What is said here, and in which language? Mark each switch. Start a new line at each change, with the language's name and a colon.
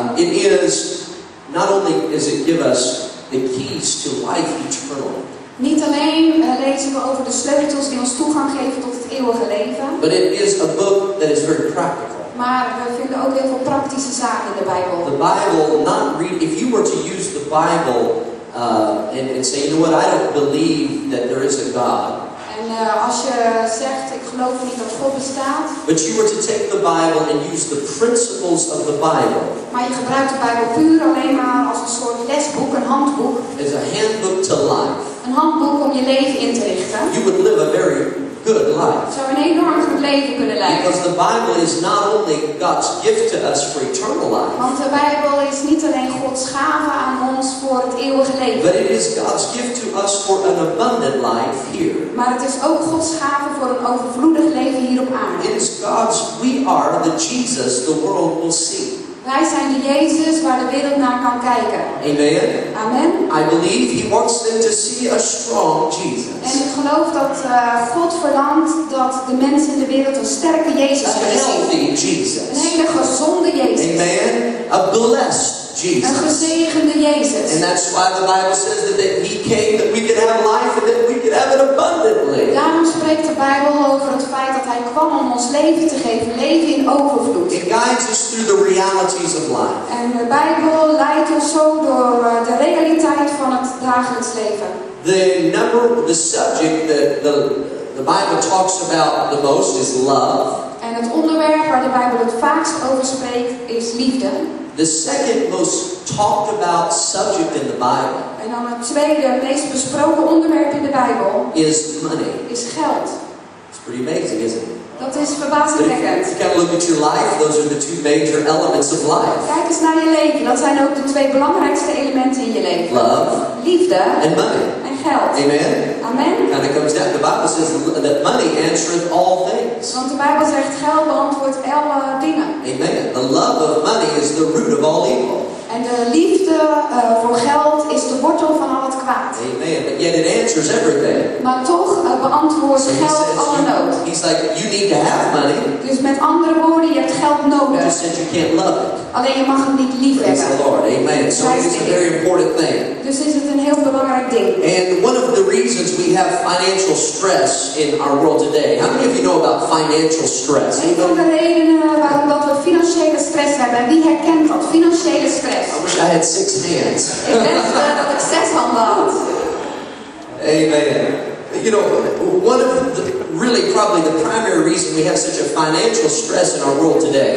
English: It is, not only does it give us the keys to life eternal,
Dutch: Niet alleen lezen we over de sleutels die ons toegang geven tot het eeuwige leven.
English: but it is a book that is very practical.
Dutch: Maar we vinden ook heel veel praktische zaken in de Bijbel.
English: The Bible, if you were to use the Bible and say, you know what, I don't believe that there is a God.
Dutch: En als je zegt, ik geloof niet dat God bestaat.
English: But you were to take the Bible and use the principles of the Bible.
Dutch: Maar je gebruikt de Bijbel puur alleen maar als een soort lesboek, een handboek.
English: As a handbook to life.
Dutch: Een handboek om je leven in te richten.
English: You would live a very good life.
Dutch: Zou een enorm goed leven kunnen leiden.
English: Because the Bible is not only God's gift to us for eternal life.
Dutch: Want de Bijbel is niet alleen Gods gave aan ons voor het eeuwige leven.
English: But it is God's gift to us for an abundant life here.
Dutch: Maar het is ook Gods gave voor een overvloedig leven hier op aarde.
English: It is we are the Jesus the world will see.
Dutch: Wij zijn de Jezus waar de wereld naar kan kijken.
English: Amen. Amen. I believe He wants them to see a strong Jesus.
Dutch: En ik geloof dat God verlangt dat de mensen in de wereld een sterke Jezus
English: A
Dutch: kunnen zien.
English: healthy Jesus.
Dutch: Een hele gezonde Jezus.
English: Amen. A blessed
Dutch: Een
English: Jesus.
Dutch: gezegende Jezus.
English: And that's why the Bible says that He came that we could have life and that we could have it abundantly.
Dutch: Daarom spreekt de Bijbel over het feit dat Hij kwam om ons leven te geven, leven in overvloed.
English: It guides us through the realities of life.
Dutch: En de Bijbel leidt ons zo door de realiteit van het dagelijks leven.
English: The subject that the Bible talks about the most is love.
Dutch: En het onderwerp waar de Bijbel het vaakst over spreekt is liefde.
English: The second most talked about subject in the Bible
Dutch: En dan het tweede meest besproken onderwerp in de Bijbel
English: is money.
Dutch: is geld.
English: It's pretty amazing, isn't it?
Dutch: Dat is
English: But if
Dutch: verbazingwekkend.
English: you kind of look at your life, those are the two major elements of life.
Dutch: Kijk eens naar je leven. Dat zijn ook de twee belangrijkste elementen in je leven.
English: Love
Dutch: Liefde
English: and money.
Dutch: en geld.
English: Amen? Amen. Kind of comes down. The Bible says that money answereth all things.
Dutch: Want de Bijbel zegt geld beantwoordt alle dingen.
English: Amen. The love of money is the root of all evil.
Dutch: En de liefde voor geld is de wortel van al het kwaad.
English: Amen. But yet it answers everything.
Dutch: Maar toch beantwoordt
English: So he
Dutch: geld
English: says,
Dutch: alle nood.
English: he's like, you need to have money.
Dutch: Dus met andere woorden, je hebt geld nodig.
English: Just said you can't love it.
Dutch: Alleen je mag het niet lief
English: Praise the
Dutch: hebben.
English: Lord. Amen. So it's a very important thing.
Dutch: Dus is het een heel belangrijk ding.
English: And one of the reasons we have financial stress in our world today. How many of you know about financial stress?
Dutch: Een van de redenen waarom dat we financiële stress hebben. En wie herkent dat? Financiële stress.
English: I wish I had 6 hands.
Dutch: Ik wens dat ik 6 handen had.
English: Amen. You know, one of the, really probably the primary reason we have such a financial stress in our world today